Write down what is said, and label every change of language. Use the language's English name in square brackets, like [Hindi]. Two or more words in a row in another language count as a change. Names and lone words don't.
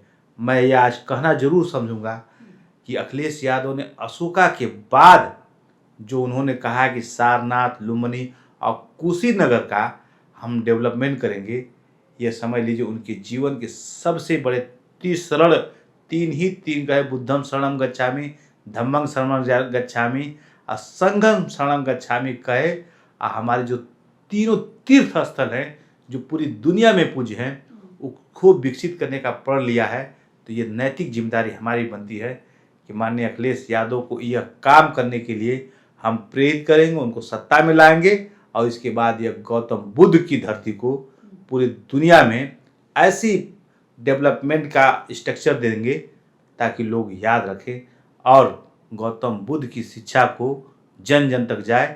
[Hindi] मैं ये आज कहना जरूर समझूंगा कि अखिलेश यादव ने अशोका के बाद जो उन्होंने कहा कि सारनाथ, लुम्बिनी और कुशीनगर का हम डेवलपमेंट करेंगे, ये समझ लीजिए उनके जीवन के सबसे बड़े तीन कहे, [Pali] बुद्धम शरणम गच्छामि, धम्मं शरणम गच्छामि और संघम शरणम गच्छामि कहे। [Hindi] हमारे जो तीनों तीर्थ स्थल हैं जो पूरी दुनिया में पूज्य हैं, उसको विकसित करने का प्रण लिया है। तो ये नैतिक जिम्मेदारी हमारी बनती है कि माननीय अखिलेश यादव को यह काम करने के लिए हम प्रेरित करेंगे, उनको सत्ता में लाएंगे और इसके बाद यह गौतम बुद्ध की धरती को पूरी दुनिया में ऐसी डेवलपमेंट का स्ट्रक्चर देंगे ताकि लोग याद रखें और गौतम बुद्ध की शिक्षा को जन जन तक जाए।